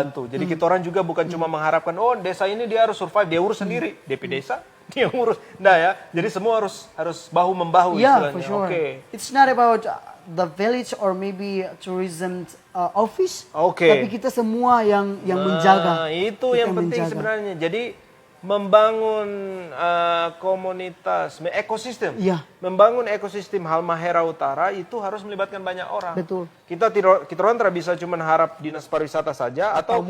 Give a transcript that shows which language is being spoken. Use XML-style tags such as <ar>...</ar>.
<id>Jadi kita orang juga bukan cuma mengharapkan desa ini dia harus survive, dia urus sendiri, DP desa dia urus. Nah ya, jadi semua harus bahu membahu istilahnya.</id> <en>For sure. It's not about the village or maybe tourism office.</en> <id>Tapi kita semua yang menjaga. Itu yang penting sebenarnya. Jadi membangun komunitas, ekosistem. Membangun ekosistem Halmahera Utara itu harus melibatkan banyak orang. Betul. Kita orang tidak bisa cuma harap dinas pariwisata saja atau</id>